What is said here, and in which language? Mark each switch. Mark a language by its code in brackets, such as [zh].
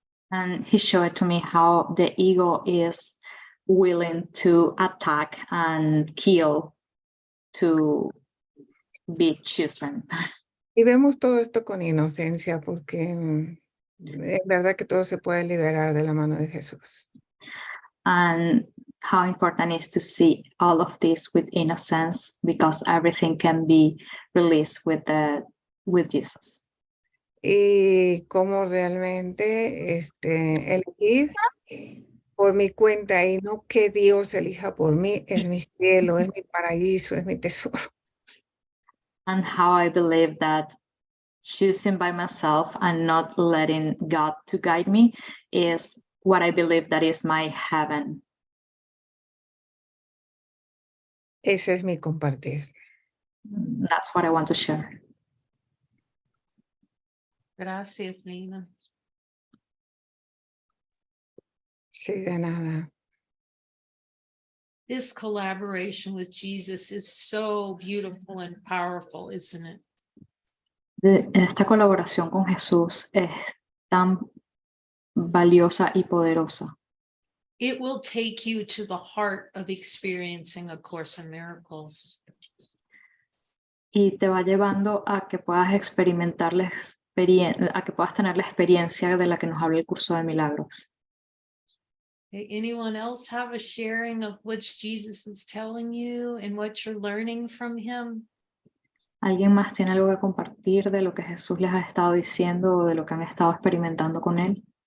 [en] And he showed to me how the ego is willing to attack and kill to be chosen. [es] Y vemos todo esto con inocencia porque es verdad que todo se puede liberar de la mano de Jesús. [en] And how important is to see all of this with innocence, because everything can be released with Jesus. [es] Y cómo realmente elegir por mi cuenta y no que Dios elija por mí es mi cielo, es mi paraíso, es mi tesoro. [en] And how I believe that choosing by myself and not letting God to guide me is what I believe that is my heaven. [es] Ese es mi compartir. [en] That's what I want to share. [es] Gracias, Nina. Sí, de nada. [en] This collaboration with Jesus is so beautiful and powerful, isn't it? [es] Esta colaboración con Jesús es tan valiosa y poderosa. [en] It will take you to the heart of experiencing A Course in Miracles. [es] Y te va llevando a que puedas experimentar a que puedas tener la experiencia de la que nos habla el curso de milagros. [en] Okay, anyone else have a sharing of what Jesus is telling you and what you're learning from him? [es] ¿Alguien más tiene algo que compartir de lo que Jesús les ha estado diciendo o de lo que han estado experimentando con él?